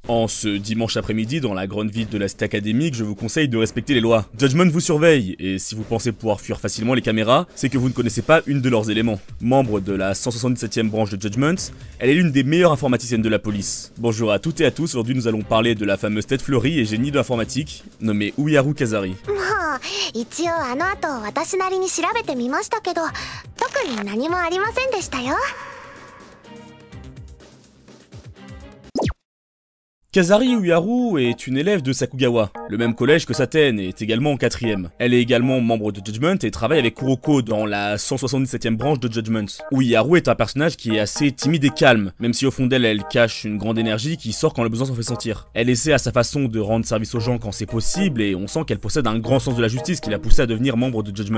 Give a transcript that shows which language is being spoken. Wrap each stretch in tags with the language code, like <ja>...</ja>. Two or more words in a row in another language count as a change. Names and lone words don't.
<fr>En ce dimanche après-midi, dans la grande ville de la cité académique, je vous conseille de respecter les lois. Judgment vous surveille, et si vous pensez pouvoir fuir facilement les caméras, c'est que vous ne connaissez pas une de leurs éléments. Membre de la 177e branche de Judgment, elle est l'une des meilleures informaticiennes de la police. Bonjour à toutes et à tous, aujourd'hui nous allons parler de la fameuse tête fleurie et génie de l'informatique, nommée Uyaru Kazari.</fr> <ja>一応あの後私なりに調べてみましたけど、特に何もありませんでしたよ。</ja> <fr>Kazari Uyaru est une élève de Sakugawa, le même collège que Saten et est également en 4ème. Elle est également membre de Judgment et travaille avec Kuroko dans la 177e branche de Judgment. Uyaru est un personnage qui est assez timide et calme, même si au fond d'elle, elle cache une grande énergie qui sort quand le besoin s'en fait sentir. Elle essaie à sa façon de rendre service aux gens quand c'est possible et on sent qu'elle possède un grand sens de la justice qui l'a poussée à devenir membre de Judgment.</fr>